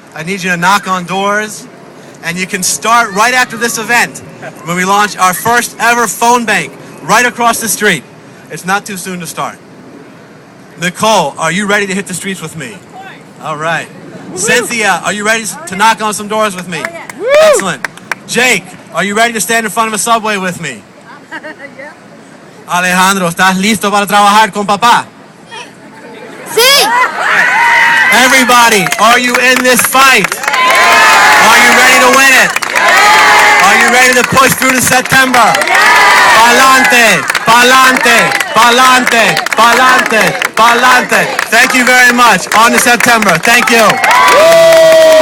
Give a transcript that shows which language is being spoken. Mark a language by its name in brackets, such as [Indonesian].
[English] I need you to knock on doors. And you can start right after this event when we launch our first ever phone bank right across the street. It's not too soon to start. Nicole, are you ready to hit the streets with me? All right. Cynthia, are you ready to knock on some doors with me? Excellent. Jake, are you ready to stand in front of a subway with me? [Spanish] Alejandro, ¿estás listo para trabajar con papá? Sí. [English] Everybody, are you in this fight? Are you ready to win it? Are you ready to push through to September? [Spanish] Pa'lante, pa'lante, pa'lante, pa'lante, pa'lante. [English] Thank you very much. On to September. Thank you.